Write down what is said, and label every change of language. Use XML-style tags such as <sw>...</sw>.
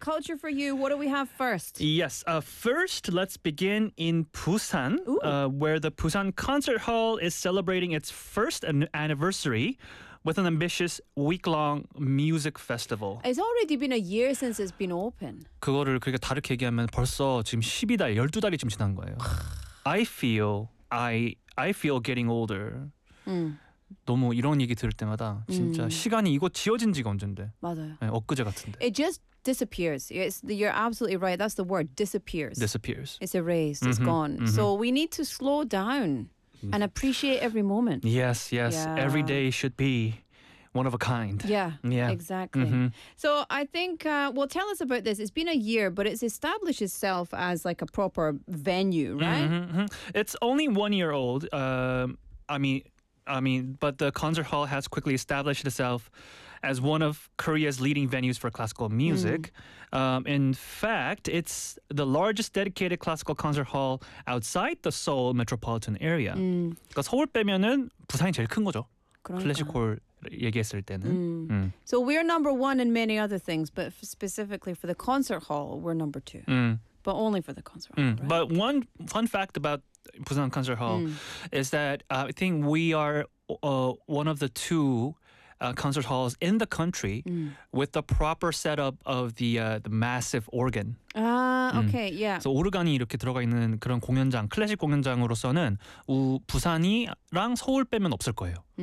<en>Culture For You, what do we have first? Yes, first, let's begin in Busan, where the Busan Concert Hall is celebrating its first anniversary with an ambitious week-long music festival. It's already been a year since it's been open.</en> <ko>그거를 그렇게 다르게 얘기하면 벌써 지금 12달, 12달이 좀 지난 거예요.</ko> <en>I feel getting older.</en> <ko>너무 이런 얘기 들을 때마다 진짜 시간이 이곳 지어진 지가 언젠데 맞아요. 네, 엊그제 같은데.</ko> <en>It just disappears. You're absolutely right. That's the word. Disappears. Disappears. It's erased. Mm-hmm. It's gone. Mm-hmm. So we need to slow down and appreciate every moment. Yes, yes. Yeah. Every day should be one of a kind. Yeah, yeah. Exactly. Mm-hmm. So I think, well, tell us about this. It's been a year, but it's established itself as like a proper venue, right? Mm-hmm. It's only 1 year old. I mean, but the concert hall has quickly established itself as one of Korea's leading venues for classical music. Mm. In fact, it's the largest dedicated classical concert hall outside the Seoul metropolitan area. Mm.</en> <ko>서울 빼면은 부산이 제일 큰 거죠. 그러니까. 클래식홀 얘기했을 때는.</ko> <en>So we're number one in many other things, but specifically for the concert hall, we're number two. But only for the concert hall. Right? But one fun fact about Busan Concert Hall is that I think we are one of the two concert halls in the country with the proper setup of the massive organ. Okay, yeah.</en> <ko>So 오르간이 이렇게 들어가 있는 그런 공연장, 클래식 공연장으로서는 부산이랑 서울 빼면 없을 거예요.</ko>